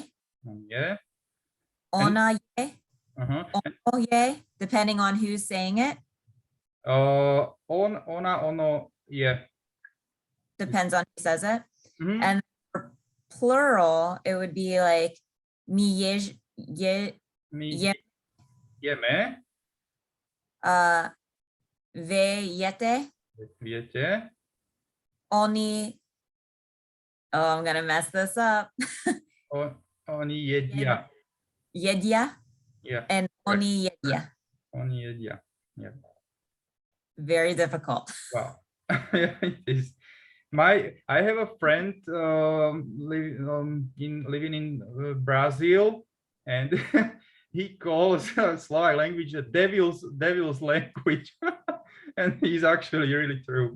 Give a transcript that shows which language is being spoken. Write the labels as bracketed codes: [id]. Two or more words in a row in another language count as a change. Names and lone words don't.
[en] Yeah. [sk] Ona ye. [en] Oh yeah, depending on who's saying it. [sk] Ona, ono, yeah. [en] Depends on who says it. And for plural, it would be like [sk] mi ye, Jeme. Ve yete. Viete. Oni. [en] Oh, I'm gonna mess this up. [sk] Oni jedia. Yedia. [en] Yeah. [sk] And oni yedia. Oni jedia. [en] Yeah. Very difficult. Wow. It is. I have a friend living in Brazil, and he calls Slovak language the devil's language, and he's actually really true.